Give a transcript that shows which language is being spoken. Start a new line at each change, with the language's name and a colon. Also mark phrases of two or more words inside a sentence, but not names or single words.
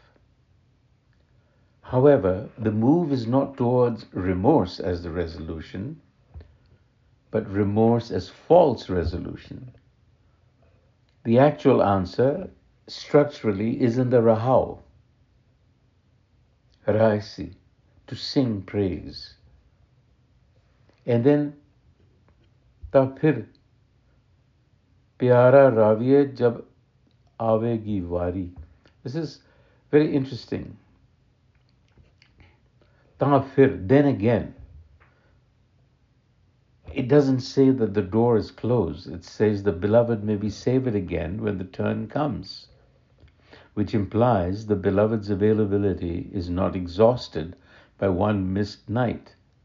English: However, the move is not towards remorse as the resolution, but remorse as false resolution. The actual answer, structurally, is in the rahau, raisi, to sing praise. And then,
Punjabi: ਤਾ ਫਿਰ, ਪਿਆਰਾ ਰਾਵੀਐ ਜਬ ਆਵੈਗੀ ਵਾਰੀ.
English: This is very interesting.
Punjabi: ਤਾ ਫਿਰ,
English: then again. It doesn't say that the door is closed. It says the beloved may be savored again when the turn comes, which implies the beloved's availability is not exhausted by one missed night.